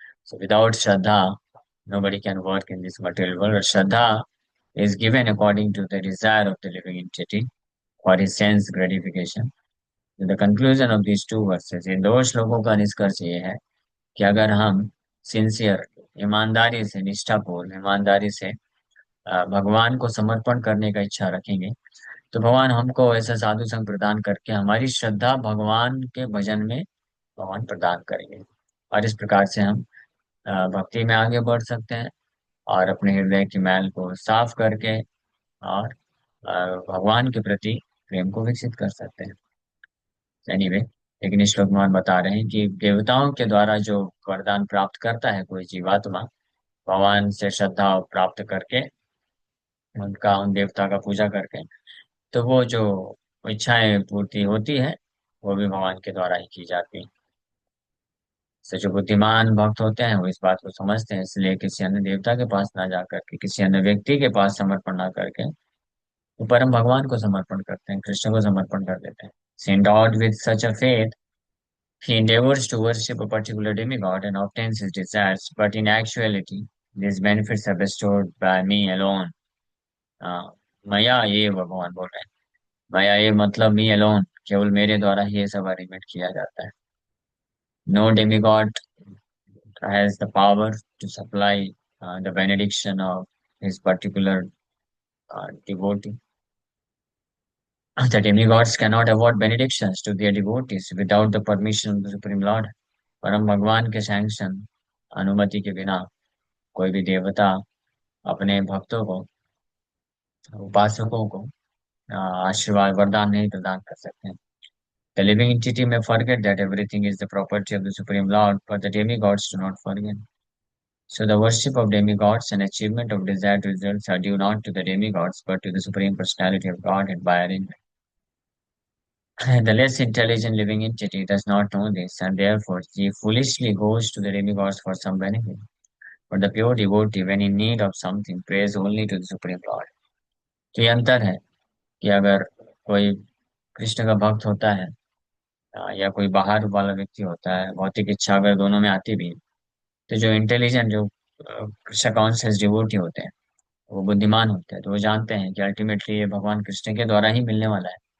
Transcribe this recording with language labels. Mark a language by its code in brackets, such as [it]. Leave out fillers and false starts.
[en] So without Shraddha, nobody can work in this material world. Shraddha is given according to the desire of the living entity for his sense gratification. The conclusion of these two verses, [hi] इन दो श्लोकों का निष्कर्ष ये है कि अगर हम sincere, ईमानदारी से, निष्ठापूर्ण ईमानदारी से भगवान को समर्पण करने का इच्छा रखेंगे, तो भगवान हमको ऐसा साधु संग प्रदान करके हमारी श्रद्धा भगवान के भजन में भगवान प्रदान करेंगे। और इस प्रकार से हम भक्ति में आगे बढ़ सकते हैं और अपने हृदय की मैल को साफ करके और भगवान के प्रति प्रेम को विकसित कर सकते हैं। एनीवे, लेकिन इस श्लोक में हम बता रहे हैं कि देवताओं के द्वारा जो वरदान प्राप्त करता है कोई जीवात्मा, भगवान से श्रद्धा प्राप्त करके, उनका उन देवता का पूजा करके, तो वो जो इच्छाएं पूर्ति होती है वो भी भगवान के द्वारा ही की जाती है। से जो बुद्धिमान भक्त होते हैं वो इस बात को समझते हैं, इसलिए किसी अन्य देवता के पास ना जा करके, किसी अन्य व्यक्ति के पास समर्पण ना करके, वो परम भगवान को समर्पण करते हैं, कृष्ण को समर्पण कर देते हैं। [en] Endowed with such a faith, he endeavors to worship a particular demigod and obtains his desires, but in actuality, these benefits are bestowed by me alone. [hi] हाँ, मया ये भगवान बोल रहे हैं। मया ये मतलब मी अलोन, केवल मेरे द्वारा ही ये सब अरेंजमेंट किया जाता है। [en] No demigod has the power to supply the benediction of his particular devotee. The demigods cannot award benedictions to their devotees without the permission of the Supreme Lord. [hi] परम भगवान के सैंक्शन, अनुमति के बिना कोई भी देवता अपने भक्तों को, उपासकों को आशीर्वाद वरदान नहीं प्रदान कर सकते हैं। [en] The living entity may forget that everything is the property of the Supreme Lord, but the demigods do not forget. So the worship of demigods and achievement of desired results are due not to the demigods, but to the Supreme Personality of Godhead by arrangement. The less intelligent living entity does not know this, and therefore he foolishly goes to the demigods for some benefit. But the pure devotee, when in need of something, prays only to the Supreme Lord. [hi] तो ये अंतर है कि अगर कोई कृष्ण का भक्त होता है या कोई बाहर वाला व्यक्ति होता है, भौतिक इच्छा अगर दोनों में आती भी है, तो जो इंटेलिजेंट, जो कृष्ण कॉन्शियस डिवोटी होते हैं, वो बुद्धिमान होते हैं, तो वो जानते हैं कि अल्टीमेटली ये भगवान कृष्ण के द्वारा ही मिलने वाला है।